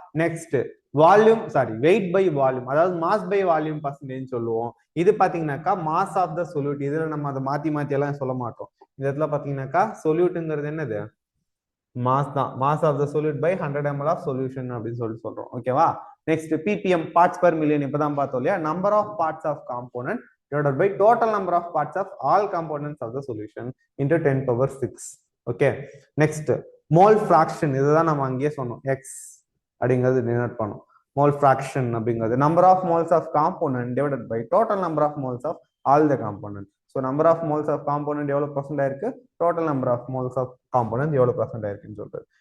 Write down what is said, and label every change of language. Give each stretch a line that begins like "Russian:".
Tamil: Next volume wait by volume, அதாவது mass by volume percentage சொல்லுவோம். இது பாத்தீங்கன்னாக்கா மாஸ் ஆஃப் த சொல்யூட். இதுல நம்ம அதை மாத்தி எல்லாம் சொல்ல மாட்டோம். இந்த இடத்துல பாத்தீங்கன்னாக்கா சொல்யூட்டுங்கிறது என்னது, மாஸ் தான்.
English: mass of the solute by 100 ml of solution
Tamil: அப்படின்னு சொல்றோம். ஓகேவா? Next ppm parts per million இப்பதான் பார்த்தோம் இல்லையா.
English: Number of parts of component divided by total number of parts of all components of the solution into 10 power 6.
Tamil: Okay, next mole fraction. இதுதான் நம்ம அங்கேயே சொன்னோம், எக்ஸ் அப்படிங்கிறது டினோட் பண்ணும்.
English: mole fraction
Tamil: அப்படிங்கிறது
English: Number of moles of component divided by total number of moles of all the component.
Tamil: So number of moles of component எவ்வளவு percent ஆயிருக்கு, total number of moles of component எவ்வளவு percent ஆயிருக்குன்னு சொல்றது.